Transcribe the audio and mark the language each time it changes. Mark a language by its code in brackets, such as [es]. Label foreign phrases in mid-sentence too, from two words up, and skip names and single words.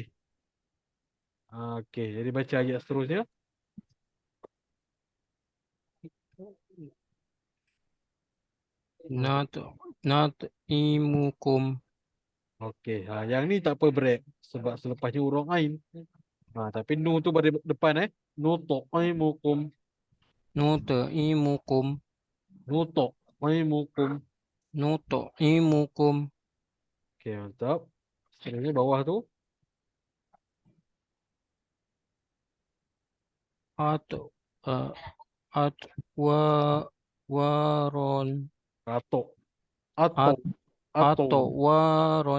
[ms] Okey, jadi baca ayat seterusnya. [ar] Not imukum. [ms] Okey, yang ni tak apa break sebab selepasnya huruf ain. Tapi nu tu pada depan nuto'imukum. [ar] Not imukum. Nuto'imukum. Nuto imukum. [ms] Okey, mantap. Seterusnya bawah tu. [ar] At wa waron. Atok. Atok. Atau waron.